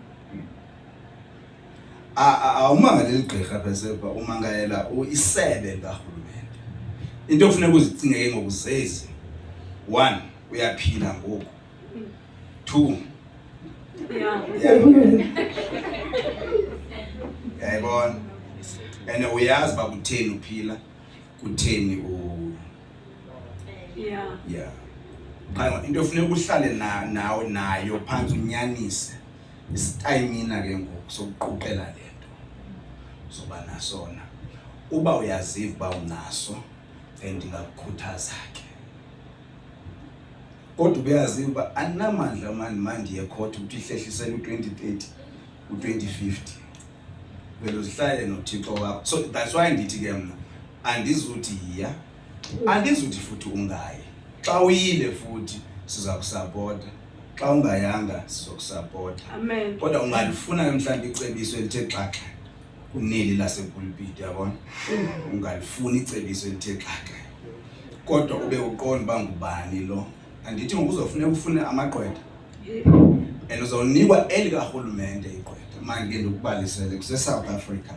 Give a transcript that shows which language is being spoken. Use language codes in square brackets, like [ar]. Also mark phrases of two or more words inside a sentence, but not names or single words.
[xh] awumangalela igqirha phesepha umangalela isebe likarhulumente into okufuneka uzicingeke ngokuzezi 1 uyaphila ngoku 2 Yeah. yayibona and uyazi ba kutheni uphila kutheni Yeah. Cha into ofuneka uhlale nawe nayo phansi unyanise isitayimina ke ngoku sokuquqela lento soba nasona uba uyaziva ba unaso ndingakukhuthaza ke kodwa uyaziva anamandla manje yecourt ukuthi ihlehlisele u2030 u2050 vele uzihlale noThixo wakho [en] so that's why [xh] ndithi ke mina andizuthi iya andizuthi futhi ungayi xa uyile futhi siza kusupporta xa ungayanga sizokusupporta Amen. kodwa ungalifuna mhlawumbe icebiso elithe xaxa kuneli lasepulpit yabona ungalifuna icebiso elithe xaxa kodwa ube uqonda bangubani lo andithi ngokuzofuneka ufune amagqwetha and uzonikwa elikarhulumente igqwetha manje ke ndikubalisele kuse-South Africa